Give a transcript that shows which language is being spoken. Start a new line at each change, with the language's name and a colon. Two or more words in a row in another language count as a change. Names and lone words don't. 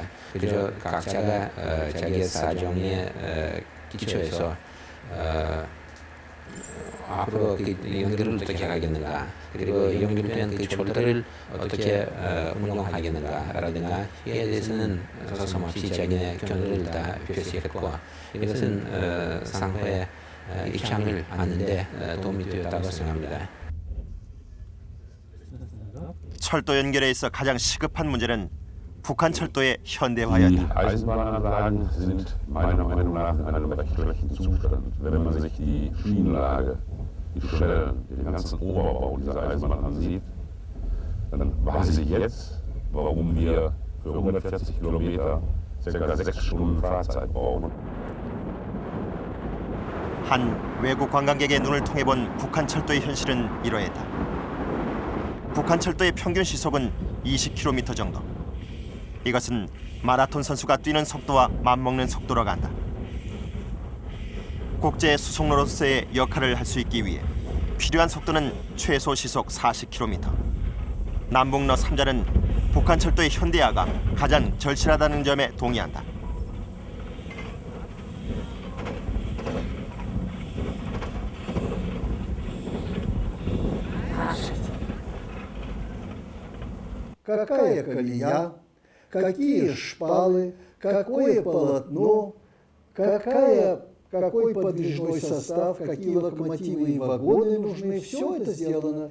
Korean: 그래서 각자가 자기의 사정에 기초해서 앞으로 그 연결을 어떻게 하겠는가, 그리고 연결된 그 철도를 어떻게 운영하겠는가라든가 이에 대해서는 서슴없이 자기네 견해를 다 표시했고, 이것은 상호의 입장을 아는데 도움이 되었다고 생각합니다. 철도 연결에 있어 가장 시급한 문제는 북한 철도의 현대화였다.
German: Die Eisenbahnanlagen sind meiner Meinung nach in einem recht schlechten Zustand. Wenn man sich die Schienenlage, die Stellen, den ganzen Oberbau dieser Eisenbahn ansieht, dann weiß ich jetzt, warum wir für 140 Kilometer ca. 6 Stunden Fahrzeit brauchen.
Korean: 한 외국 관광객의 눈을 통해 본 북한 철도의 현실은 이러했다. 북한 철도의 평균 시속은 20km 정도. 이것은 마라톤 선수가 뛰는 속도와 맞먹는 속도라고 한다. 국제 수송로로서의 역할을 할 수 있기 위해 필요한 속도는 최소 시속 40km. 남북로 3자는 북한 철도의 현대화가 가장 절실하다는 점에 동의한다.
Russian: Какая колея, какие шпалы, какое полотно, какой подвижной состав, какие локомотивы и вагоны нужны, все это сделано.